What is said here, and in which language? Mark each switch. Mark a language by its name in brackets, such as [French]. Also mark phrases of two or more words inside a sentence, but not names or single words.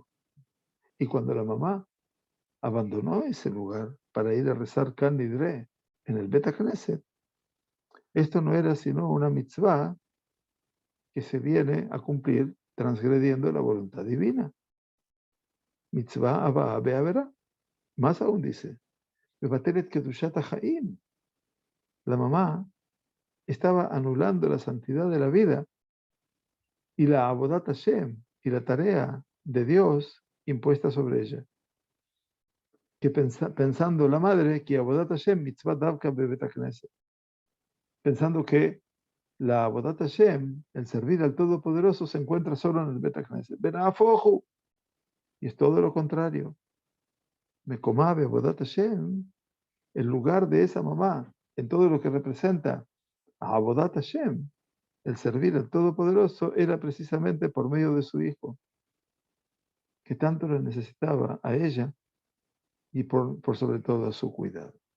[Spanish] Y cuando la mamá abandonó ese lugar para ir a rezar Kan Nidre en el [Hebrew] בית הכנסת, [Spanish] esto no era sino una mitzvah que se viene a cumplir transgrediendo la voluntad divina. [Hebrew] מצווה הבאה בעבירה. [Spanish] Más aún dice, [Hebrew] בבטלת קדושת החיים. [Spanish] La mamá estaba anulando la santidad de la vida y la [Hebrew] עבודת השם [Spanish] y la tarea de Dios impuesta sobre ella. Que pensando la madre que [Hebrew] עבודת השם מצווה דווקא בבית הכנסת, [Spanish] pensando que la [Hebrew] עבודת השם, [Spanish] el servir al Todopoderoso, se encuentra solo en el [Hebrew] בית הכנסת. [Spanish] Benafoju. Y es todo lo contrario. [Hebrew] מקומה בעבודת השם, [Spanish] el lugar de esa mamá, en todo lo que representa a [Hebrew] עבודת השם, [Spanish] el servir al Todopoderoso, era precisamente por medio de su hijo, que tanto lo necesitaba a ella y por sobre todo a su cuidado.